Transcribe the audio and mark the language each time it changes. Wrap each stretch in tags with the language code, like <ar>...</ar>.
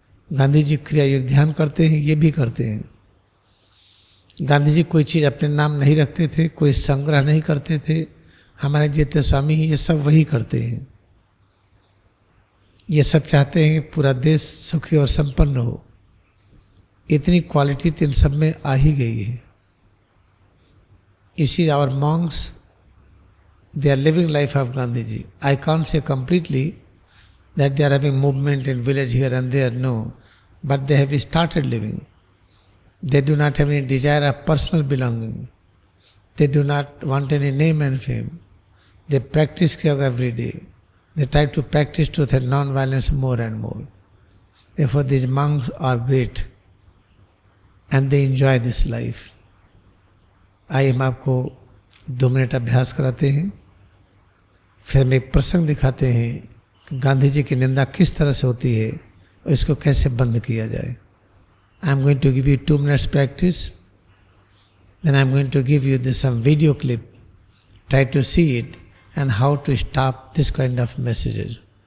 <hi>गांधी जी क्रिया योग ध्यान करते हैं, ये भी करते हैं। गांधी जी कोई चीज़ अपने नाम नहीं रखते थे, कोई संग्रह नहीं करते थे। हमारे जितने स्वामी हैं ये सब वही करते हैं। ये सब चाहते हैं पूरा देश सुखी और संपन्न हो। इतनी क्वालिटी तो इन सब में आ ही गई है।</hi> <en>You see our monks, they are living life of Gandhiji. I can't say completely that they are having movement in village here and there, no. But they have started living. They do not have any desire of personal belonging. They do not want any name and fame. They practice yoga every day. They try to practice truth and non-violence more and more. Therefore these monks are great. And they enjoy this life.</en> <hi>आइए हम आपको 2 minute अभ्यास कराते हैं, फिर हम एक प्रसंग दिखाते हैं कि गांधी जी की निंदा किस तरह से होती है और इसको कैसे बंद किया जाए।</hi> <en>I am going to give you 2 minutes practice, then I am going to give you some video clip. Try to see it and how to stop this kind of messages.</en>